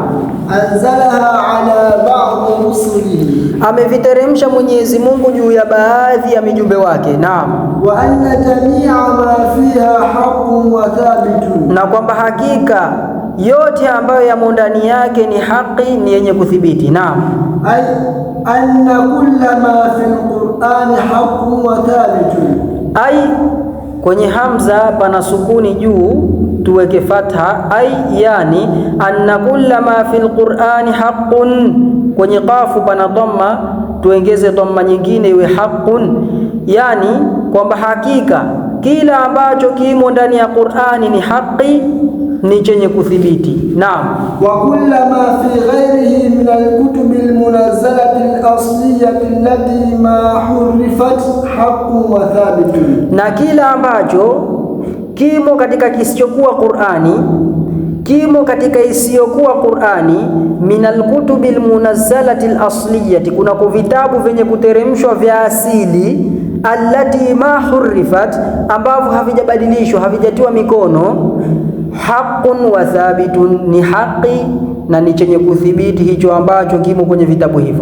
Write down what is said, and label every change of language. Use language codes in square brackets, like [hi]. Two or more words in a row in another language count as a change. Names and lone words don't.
[ar] أنزلها على بعض رسله, [sw] ameviteremsha Mwenyezi Mungu juu ya baadhi ya mijumbe wake. Naam. [ar] وأن جميع ما فيها حق وثابت, [sw] na kwamba hakika yote ambayo yamo ndani yake ni haki, ni yenye kuthibiti. Naam. [ar] أي أن كل ما في القرآن حق وثابت, [sw] Ai, kwenye hamza pana sukuni juu, tuweke fatha. [ar] أي يعني أن كل ما في القرآن حق. [sw] Kwenye qafu pana dhamma, tuongeze dhamma nyingine iwe haqqun, yani kwamba hakika kila ambacho kimo ndani ya Qur'ani ni haki, ni chenye kuthibiti. Naam. [ar] وكل ما في غيره من الكتب المنزلة الأصلية التي ما حرفت حق وثابت, [sw] na kila ambacho kimo katika kisichokuwa Qur'ani, kimo katika isiyokuwa Qur'ani, [ar] من الكتب المنزلة الأصلية, [sw] kuna vitabu vyenye kuteremshwa vya asili, [ar] التي ما حرفت, [sw] ambavyo havijabadilishwa, havijatiwa mikono, [ar] حق وثابت, [sw] ni haki na ni chenye kuthibiti hicho ambacho kimo kwenye vitabu hivyo.